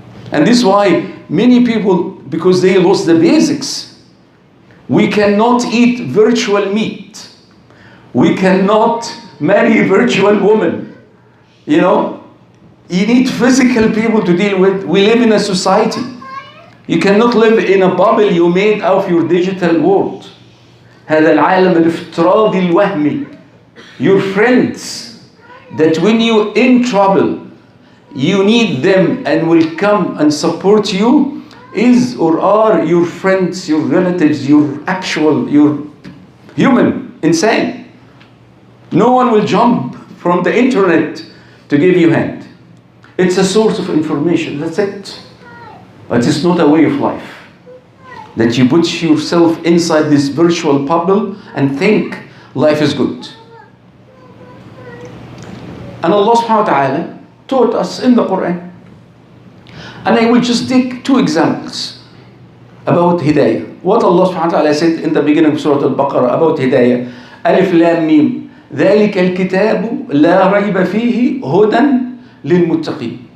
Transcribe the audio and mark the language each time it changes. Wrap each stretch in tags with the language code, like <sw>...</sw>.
<en>And this is why many people, because they lost the basics, we cannot eat virtual meat. We cannot marry a virtual woman. You know, you need physical people to deal with. We live in a society. You cannot live in a bubble you made out of your digital world.</en> <ar>هذا العالم الافتراضي الوهمي.</ar> <en>Your friends, that when you're in trouble, you need them and will come and support you, is or are your friends, your relatives, your human, insane. No one will jump from the internet to give you hand. It's a source of information, that's it. But it's not a way of life. That you put yourself inside this virtual bubble and think life is good. And Allah subhanahu wa ta'ala taught us in the Quran. And I will just take two examples about hidayah. What Allah subhanahu wa ta'ala said in the beginning of Surah Al-Baqarah about hidayah. Alif Lam Mim.</en> <ar>ذلك الكتاب لا ريب فيه هدى للمتقين.</ar>